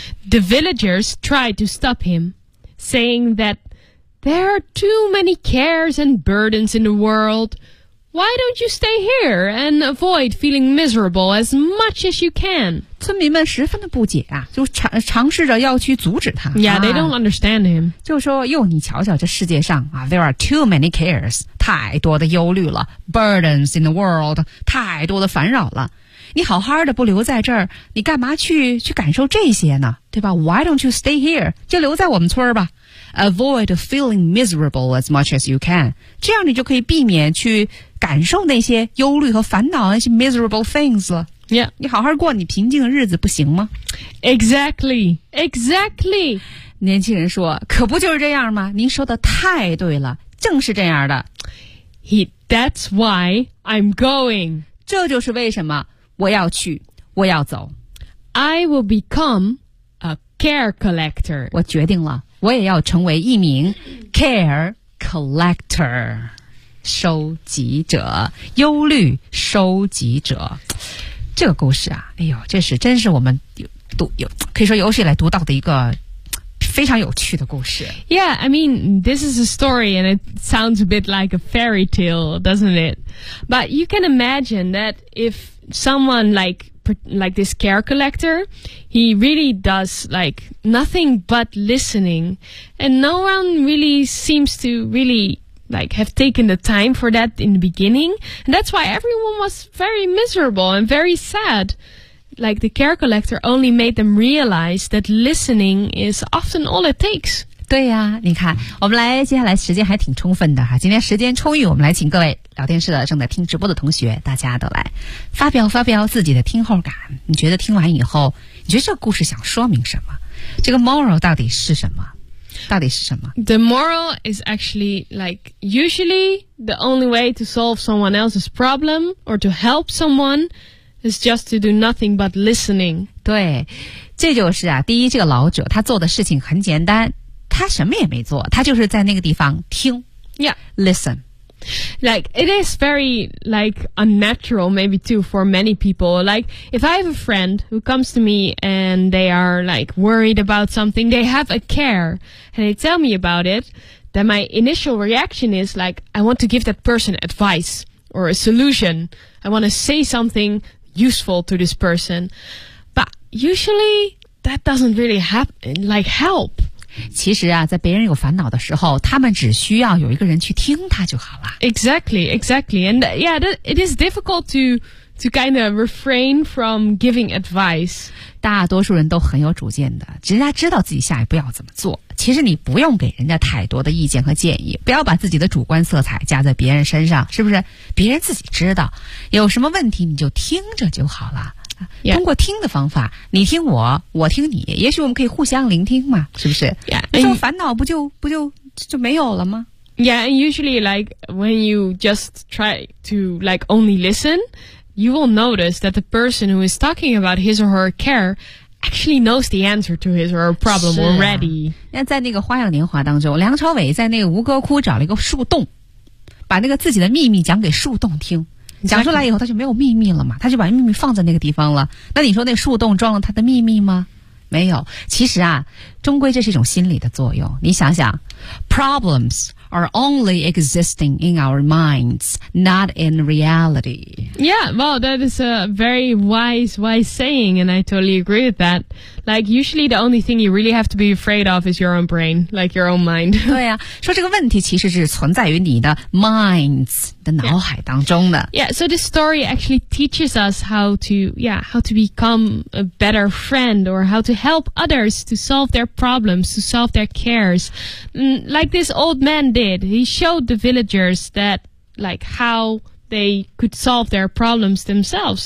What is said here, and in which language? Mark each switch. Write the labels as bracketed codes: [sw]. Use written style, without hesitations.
[en] The villagers tried to stop himSaying that there are too many cares and burdens in the world. Why don't you stay here and avoid feeling miserable as much as you can? [zh] 村民们十分的不解啊，就尝试着要去阻止他。 [en] Yeah, they don't understand him. [zh] 就说，哟，你瞧瞧这世界上啊 ， [en] there are too many cares, [zh] 太多的忧虑了 ， [en] burdens in the world, [zh] 太多的烦扰了。你好好的不留在这儿，你干嘛去感受这些呢？对吧 ？ [en] Why don't you stay here? [zh] 就留在我们村儿吧。 [en] Avoid feeling miserable as much as you can. [zh] 这样你就可以避免去感受那些忧虑和烦恼，那些 [en] miserable things [zh] 了。 [en] Yeah. [zh] 你好好过你平静的日子不行吗？ [en] Exactly. Exactly. [zh] 年轻人说，可不就是这样吗？您说的太对了，正是这样的。 [en] That's why I'm going. [zh] 这就是为什么我要去，我要走。 [en] I will become. Care collector. [zh] 我决定了，我也要成为一名 [en] care collector. [zh] collector, 收集者，忧虑收集者。这个故事啊，哎呦，这是真是我们有可以说有史以来读到的一个非常有趣的故事。 [en] Yeah, I mean, this is a story and it sounds a bit like a fairy tale, doesn't it? But you can imagine that if someone like this care collector, he really does like nothing but listening and no one really seems to really like have taken the time for that in the beginning. And that's why everyone was very miserable and very sad. Like the care collector only made them realize that listening is often all it takes. [zh] 对呀、啊、你看我们来接下来时间还挺充分的哈。今天时间充裕，我们来请各位聊天室的正在听直播的同学，大家都来发表发表自己的听后感。你觉得听完以后，你觉得这故事想说明什么？这个 moral 到底是什么？到底是什么？ [en] The moral is actually like usually the only way to solve someone else's problem or to help someone is just to do nothing but listening. [zh] 对，这就是啊，第一，这个老者他做的事情很简单，他什么也没做，他就是在那个地方听。 [en] Yeah, listen. Like it is very like unnatural maybe too for many people. Like if I have a friend who comes to me and they are like worried about something, they have a care and they tell me about it, then my initial reaction is like I want to give that person advice or a solution. I want to say something useful to this person. But usually that doesn't really happen, like help. [zh] 其实啊，在别人有烦恼的时候，他们只需要有一个人去听他就好了。 [en] Exactly, exactly. And yeah, that, it is difficult to kind of refrain from giving advice. [zh] 大多数人都很有主见的，人家知道自己下一步要怎么做。其实你不用给人家太多的意见和建议，不要把自己的主观色彩加在别人身上，是不是？别人自己知道，有什么问题你就听着就好了。 [en] Yeah. [zh] 通过听的方法，你听我，我听你，也许我们可以互相聆听嘛，是不是？ [en] Yeah, [zh] 你说烦恼不就没有了吗？ [en] Yeah, and usually like when you just try to like only listen, you will notice that the person who is talking about his or her care actually knows the answer to his or her problem already. [zh] 是啊，那在那个花样年华当中，梁朝伟在那个吴哥窟找了一个树洞，把那个自己的秘密讲给树洞听。讲出来以后他就没有秘密了嘛，他就把秘密放在那个地方了。那你说那树洞装了他的秘密吗？没有。其实啊，终归这是一种心理的作用。你想想， [en] problems are only existing in our minds, not in reality. Yeah, well, that is a very wise saying, and I totally agree with that. Like, usually the only thing you really have to be afraid of is your own brain, like your own mind. [zh] 对啊，说这个问题其实是存在于你的 minds 的脑海当中的。 [en] Yeah, so this story actually teaches us how to become a better friend or how to help others to solve their problems, to solve their cares. Like this old man did. He showed the villagers that, like, how they could solve their problems themselves.